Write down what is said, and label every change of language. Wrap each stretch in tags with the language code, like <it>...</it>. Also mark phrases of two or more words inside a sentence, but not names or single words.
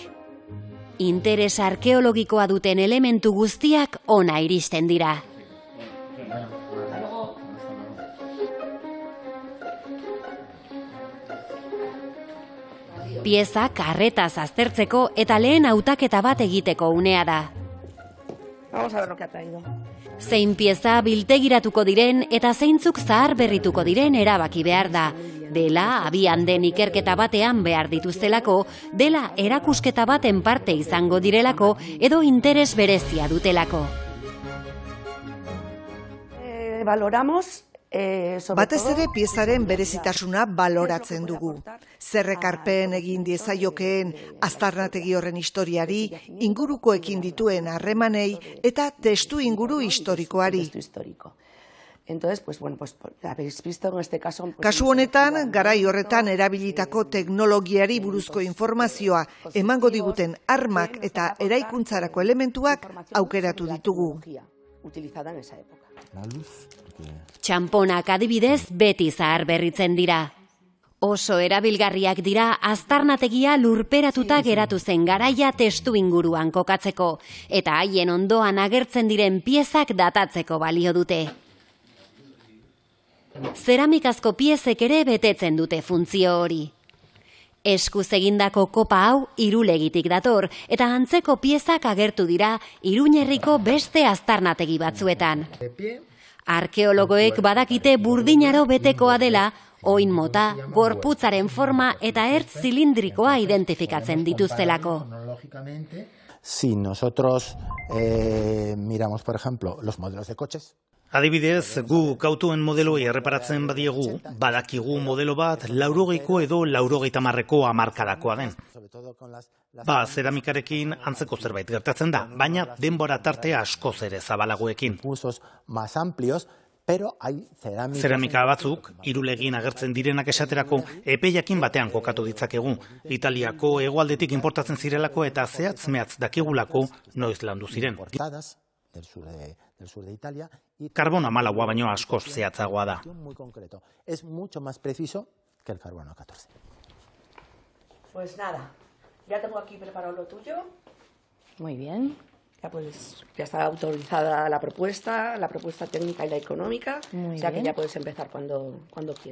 <eu>Interes arkeologikoa duten elementu guztiak ona iristen dira. Piezak arretaz aztertzeko eta lehen hautaketa bat egiteko unea da.</eu> <es>Vamos a ver lo que ha traído.</es> <eu>Zein pieza biltegiratuko diren eta zeintzuk zahar berrituko diren erabaki behar da. Dela abian den ikerketa batean behar dituztelako, dela erakusketa baten parte izango direlako edo interes berezia dutelako.</eu> <es>Valoramos</es> <eu>batez ere piezaren berezitasuna baloratzen dugu. Zer ekarpen egin diezaiokeen aztarnategi horren historiari, ingurukoekin dituen harremanei eta testu inguru historikoari.</eu> <es>Entonces, pues bueno, pues habéis visto en este caso...</es> <eu>Kasu honetan, garai horretan erabilitako teknologiari buruzko informazioa emango diguten armak eta eraikuntzarako elementuak aukeratu ditugu.</eu> <es>Utilizada en esa época.</es> <eu>Txanponak adibidez beti zahar berritzen dira. Oso erabilgarriak dira aztarnategia lurperatuta geratu zen garaia testu inguruan kokatzeko, eta haien ondoan agertzen diren piezak datatzeko balio dute. Zeramikazko piezek ere betetzen dute funtzio hori. Eskuz egindako kopa hau Irulegitik dator, eta antzeko piezak agertu dira Iruñerriko beste aztarnategi batzuetan. Arkeologoek badakite burdinaro betekoa dela, oin mota, gorputzaren forma eta ertz zilindrikoa identifikatzen dituztelako.</eu> <es>Si nosotros miramos, por ejemplo, los modelos de coches,</es> <eu>adibidez, gu autoen modeloei erreparatzen badiegu, badakigu modelo bat 80ko edo 80ko hamarkadakoa den. Zeramikarekin antzeko zerbait gertatzen da, baina denbora tartea askoz ere zabalagoekin. Zeramika batzuk, Irulegin agertzen direnak esaterako, epeiakin batean kokatu ditzakegu. Italiako hegoaldetik importatzen zirelako eta zehatz-mehatz dakigulako noiz landu ziren. Karbono 14 baino askoz zehatzagoa da.</eu> <es>Es mucho más preciso que el carbono 14. Pues nada, ya tengo aquí preparado lo tuyo. Muy bien. Ya está autorizada la propuesta técnica y la económica, o sea que ya puedes empezar cuando quieras.</es>